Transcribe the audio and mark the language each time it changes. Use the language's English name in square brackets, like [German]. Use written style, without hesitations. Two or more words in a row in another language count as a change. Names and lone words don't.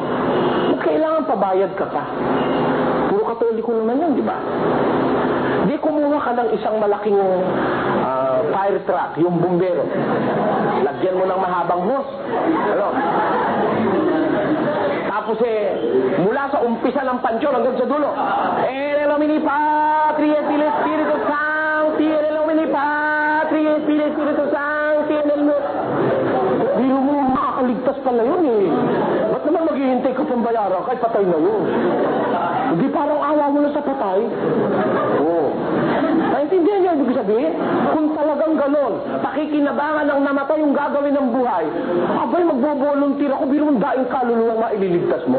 [Filipino] Kailangan pabayad ka pa. Puro Katoliko naman yun, di ba? Di kumuha ka ng isang malaking fire truck, yung bumbero. Lagyan mo ng mahabang hose. Ano? Tapos mula sa umpisa ng pansyon hanggang sa dulo. [Latin] En el nomine Patri et Filii et Spiritus Sancti, en el nomine Patri et Filii et Spiritus Sancti, en el [Filipino] Biro mo, makakaligtas pala yun eh. Ba't naman maghihintay ka pang bayaran kahit patay na yun? Hindi parang awa mo na sa patay. Oo. Naintindihan niyo ibig sabihin? Kung talagang ganon, pakikinabangan ng namatay yung gagawin ng buhay, abay magbo-volunteer ako, biro mong daing kaluluwang maililigtas mo.